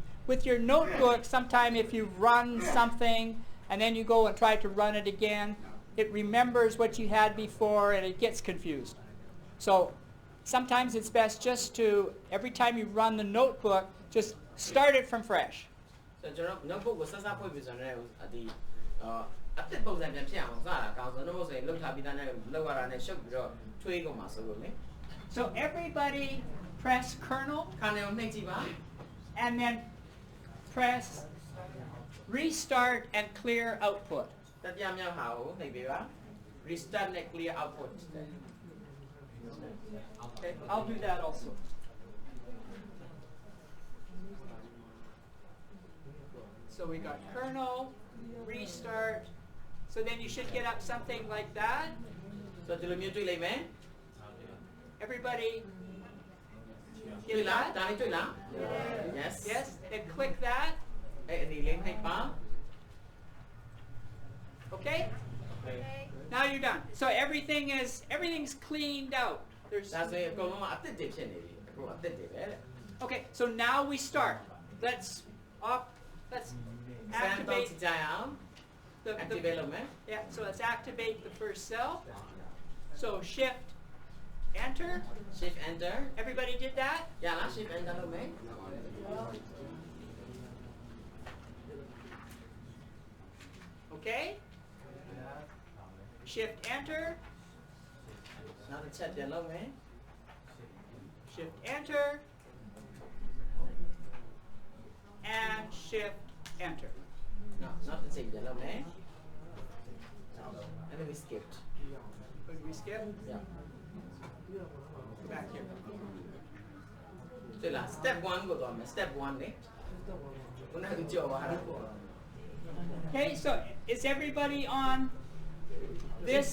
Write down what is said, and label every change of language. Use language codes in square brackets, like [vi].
[en] with your notebook, sometime if you run something and then you go and try to run it again, it remembers what you had before and it gets confused. So sometimes it's best just to, every time you run the notebook, just start it from fresh. [my] ဆိုတော့ကျွန်တော် notebook ကိုဆက်ဆက်ဖွင့်ပြီးဆိုတော့ဒီအသစ်ပုံစံပြန်ဖြစ်အောင်စတာအကောင်းဆုံး notebook ဆိုရင်လောက်ထားပြီးသားနဲ့လောက်ရတာနဲ့ရှုပ်ပြီးတော့ထွေးကုန်မှာဆိုလို့လေ [en] So everybody press kernel [my] ခါနောက်နှိပ်ကြည့်ပါ [en] and then press restart and clear output. [my] တတိယမြောက်ဟာကိုနှိပ်ပေးပါ restart နဲ့ clear output [en] Okay, I'll do that also. So we got kernel, restart. So then you should get up something like that. [my] ဆိုတော့ဒီလိုမျိုးတွေ့လိမ့်မယ် [en] Everybody [my] တွေ့ [en] get [my] လား [en] that? [my] ဒါလေးတွေ့လား yes [en] Yes, then click that. [my] အဲ့ဒီလေးနှိပ်ပါ [en] Okay? Now you're done. So everything's cleaned out. There's [my] ဒါဆိုရင်အကုန်လုံးကအသစ်တွေဖြစ်နေပြီအခုအသစ်တွေပဲတဲ့ [en] Okay, so now we start. Let's Send activate to down. Activate the [my] လုပ်မယ် [en] yeah, so let's activate the first cell. So shift enter. shift enter Everybody did that? [my] ရလား shift enter လုပ်မယ် [en] Okay? Shift enter. [my] နောက်တစ်ချက်ပြန်လုပ်မယ် [en] Shift enter. And shift enter. [my] နောက်တစ်ချက်ပြန်လုပ်မယ် [en] and then we skipped Would we skip? yeah Go back here. [my] တွေ့လား step 1ကိုသွားမယ် step 1လေခုနကကြော်သွားတာ [en] Okay, so is everybody on this